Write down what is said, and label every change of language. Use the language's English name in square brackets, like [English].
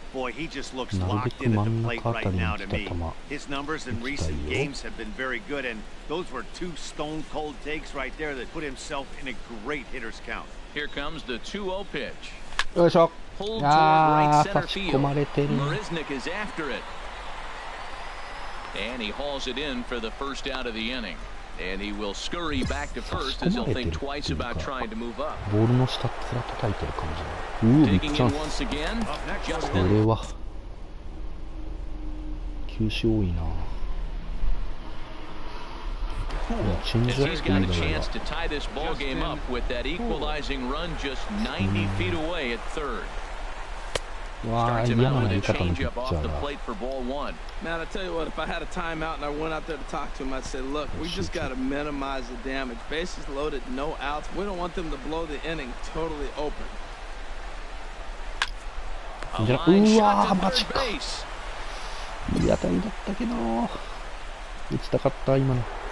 [English] Boy, he just looks locked in at the plate right now to me. His numbers in recent games have been very good, and those were 2 stone-cold takes right there that put himself in a great hitter's count. Here comes the 2-0 pitch. [Japanese] よいしょ。 [English] Pulled toward right center field. Marisnik is after it. And he hauls it in for the first out of the inning. And he will scurry back to first as he'll think twice about trying to move up. [Japanese] ボールの下っ面叩いてる感じ。ビッグチャンス。これは球種多いな。チェンジアップ以外は。わあ、嫌な投げ方のピッチャーだ。 [English] Man, I tell you what, if I had a timeout and I went out there to talk to him, I'd say, look, we just got to minimize the damage. Bases loaded, no outs. We don't want them to blow the inning totally open. [Japanese] うわー、マジか。いい当たりだったけど、打ちたかった、今の。